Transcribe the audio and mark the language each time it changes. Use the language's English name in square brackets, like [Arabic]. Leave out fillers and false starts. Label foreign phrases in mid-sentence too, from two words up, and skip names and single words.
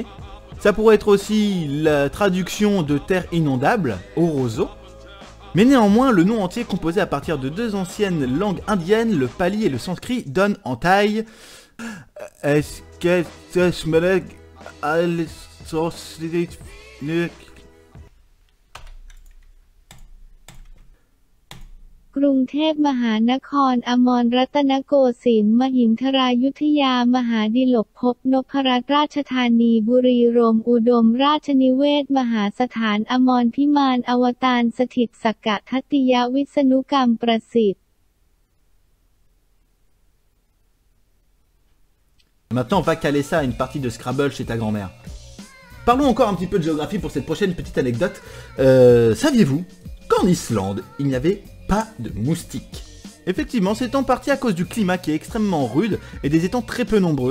[French] Ça pourrait être aussi la traduction de terre inondable, Orozo. Mais néanmoins, le nom entier composé à partir de 2 anciennes langues indiennes, le pali et le sanskrit, donne en taille... Est-ce que ce me le [Thai] กรุงเทพมหานครอมรรัตนโกสินทร์มหินทรายุธยามหาดิลกภพนพรัตน์ราชธานีบุรีรัมย์อุดมราชนิเวศน์มหาสถานอมรพิมานอวตารสถิตสักกะทัตติยวิษณุกรรมประสิทธิ์ [French] Maintenant, on va caler ça à une partie de Scrabble chez ta grand-mère. Parlons encore un petit peu de géographie pour cette prochaine petite anecdote. Saviez-vous qu'en Islande, il n'y avait pas de moustiques? Effectivement, c'est en partie à cause du climat qui est extrêmement rude et des étangs très peu nombreux.